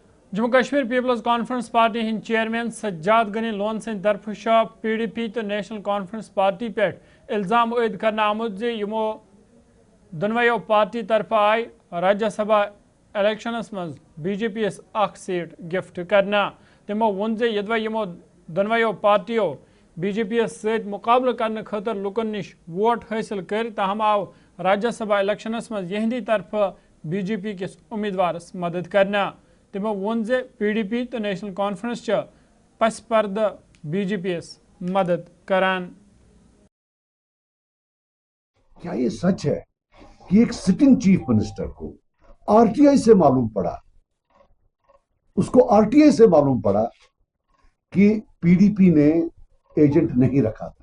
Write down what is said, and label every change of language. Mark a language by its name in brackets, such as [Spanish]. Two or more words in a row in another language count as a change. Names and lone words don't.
[Kashmiri] जम्मू कश्मीर पीपल्स कॉन्फ्रेंस पार्टी हिंद चेयरमैन सज्जाद गनी लोन सद तरफ PDP तो नेशनल कॉन्फ्रेंस पार्टी पे इल्जाम आयद करना आमुत जे यमो दोनवयो पार्टी तरफ आय राज्यसभा इलेक्शनस मज BJP यस अख सीट गिफ्ट करना। तमो वोन जे यदव यमो दोनवयो पार्टियों BJP यस सत मुकाबल करने खतर लुकन निश वोट हासिल कर तहम आव राज्यसभा इलेक्शनस मज यहंदी तरफ BJP किस उम्मीदवारस मदद करना। तमो वोन जे PDP तो नेशनल कॉन्फ्रेंस पस पर्द BJP यस मदद करान। [Hindi] क्या ये सच है कि एक [English] sitting chief minister [Hindi] को RTI से मालूम पड़ा, उसको RTI से मालूम पड़ा कि PDP ने एजेंट नहीं रखा था?